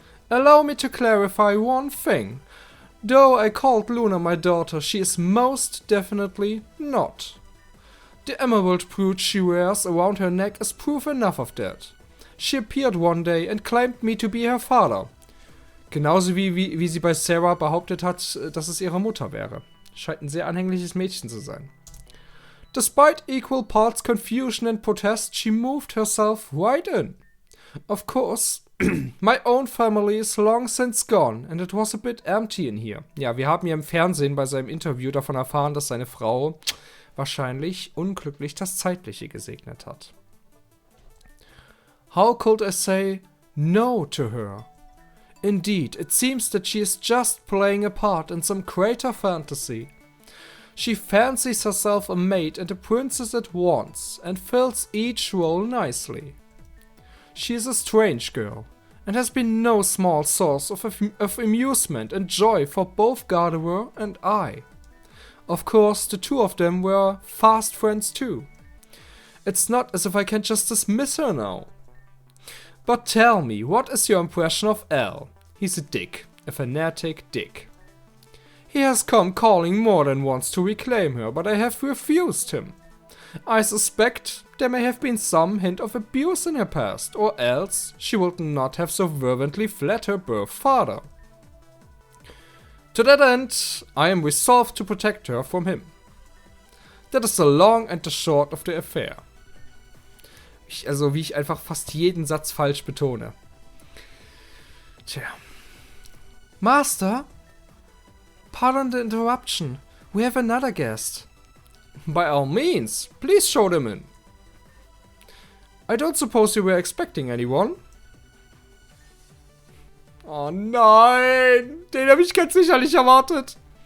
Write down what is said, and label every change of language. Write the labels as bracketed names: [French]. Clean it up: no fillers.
[English] Allow me to clarify one thing. Though I called Luna my daughter, she is most definitely not. The emerald brooch she wears around her neck is proof enough of that. She appeared one day and claimed me to be her father. [German] Genauso wie sie bei Sarah behauptet hat, dass es ihre Mutter wäre. Scheint ein sehr anhängliches Mädchen zu sein. [English] Despite equal parts confusion and protest, she moved herself right in. Of course, my own family is long since gone and it was a bit empty in here. [German] Ja, wir haben ja im Fernsehen bei seinem Interview davon erfahren, dass seine Frau wahrscheinlich unglücklich das Zeitliche gesegnet hat. [English] How could I say no to her? Indeed, it seems that she is just playing a part in some greater fantasy. She fancies herself a maid and a princess at once and fills each role nicely. She is a strange girl, and has been no small source of amusement and joy for both Gardevoir and I. Of course, the two of them were fast friends too. It's not as if I can just dismiss her now. But tell me, what is your impression of Al? He's a dick, a fanatic dick. He has come calling more than once to reclaim her, but I have refused him. I suspect there may have been some hint of abuse in her past, or else she would not have so fervently fled her birth father. To that end, I am resolved to protect her from him. That is the long and the short of the affair. [German] Also wie ich einfach fast jeden Satz falsch betone. [English] Tja. Master? Pardon the interruption. We have another guest. By all means, please show them in. I don't suppose you were expecting anyone? [German] Oh nein, den habe ich ganz sicherlich erwartet.